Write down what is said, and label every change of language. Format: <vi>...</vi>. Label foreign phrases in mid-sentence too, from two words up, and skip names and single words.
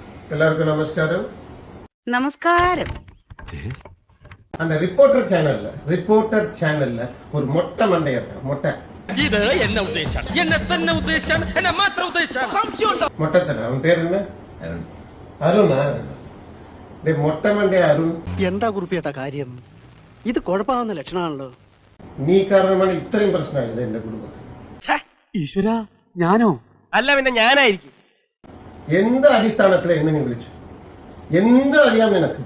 <ml>എല്ലാവർക്കും നമസ്കാരം. നമസ്കാരം.</ml> <ta>அந்த ரிப்போர்ட்டர் சேனல்ல ஒரு மொட்டை மண்டைய மொட்டை</ta> <ml>ഇത് എന്നെ ഉദ്ദേശം എന്നെ തന്നെ ഉദ്ദേശം എന്നെ മാത്രം ഉദ്ദേശം</ml> <ta>மொட்டைத்தன அவன் பேர் என்ன?</ta> <ml>അരുണാ?</ml> <ta>மொட்டை மண்டைய அருண்,</ta> <ml>എന്താ കുറിപ്പിയേട്ട കാര്യം? ഇത് കുഴപ്പമാവുന്ന ലക്ഷണമാണല്ലോ. നീ കാരണമാണ് ഇത്രയും പ്രശ്നമായത് എന്റെ കുടുംബത്തിൽ. ഈശ്വര, ഞാനോ? അല്ല പിന്നെ ഞാനായിരിക്കും. എന്ത് അടിസ്ഥാനത്തില എന്നെ നീ വിളിച്ചു? എന്ത് അറിയാം നിനക്ക്?</ml>